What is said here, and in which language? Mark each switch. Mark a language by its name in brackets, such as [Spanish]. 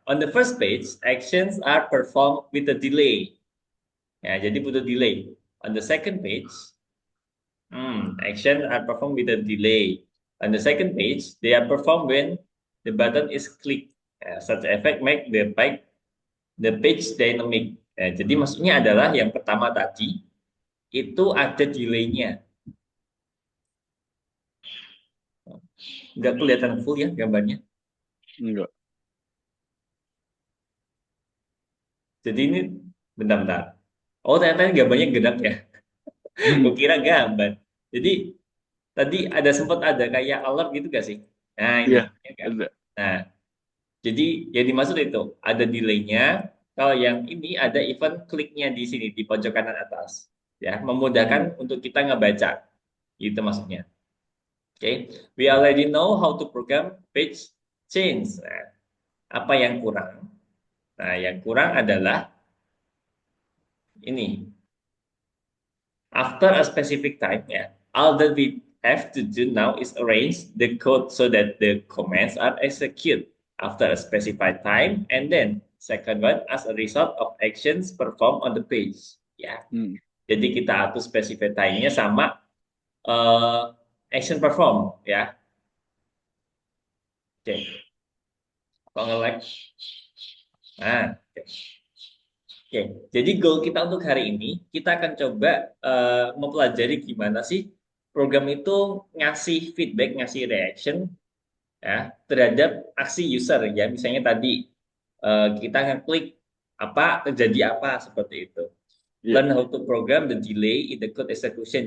[English] On the first page, actions are performed with a delay. [Indonesian] Ya, jadi butuh delay. [English] On the second page, action are performed with a delay. On the second page, they are performed when the button is clicked. Such effect make the page dynamic. [Indonesian] Jadi maksudnya adalah yang pertama tadi itu ada delay-nya. Nggak kelihatan full ya gambarnya. Enggak. Jadi ini bentar-bentar. Oh ternyata ini gambarnya gerak ya. Kukira gambar. Jadi tadi ada sempat ada kayak alert gitu gak sih? Nah ini, Iya, ya kan? ada. Nah, jadi yang dimaksud itu ada delay-nya. Kalau yang ini ada event kliknya di sini di pojok kanan atas, ya memudahkan Hmm. untuk kita ngebaca. Itu maksudnya. [English] Oke, we already know how to program page change. [Indonesian] Nah, apa yang kurang? Nah, yang kurang adalah ini. [English] After a specific time, yeah, all that we have to do now is arrange the code so that the commands are executed after a specified time, and then second one as a result of actions performed on the page. [Indonesian] Ya, Hmm. jadi kita atur [English] specified time- [Indonesian] nya sama action perform, ya. Oke, kok nge-lag? Nah, oke. Oke, jadi goal kita untuk hari ini, kita akan coba mempelajari gimana sih program itu ngasih feedback, ngasih reaction ya terhadap aksi user ya. Misalnya tadi kita ngeklik apa terjadi apa seperti itu. Iya. [English] Learn how to program the delay in the code execution.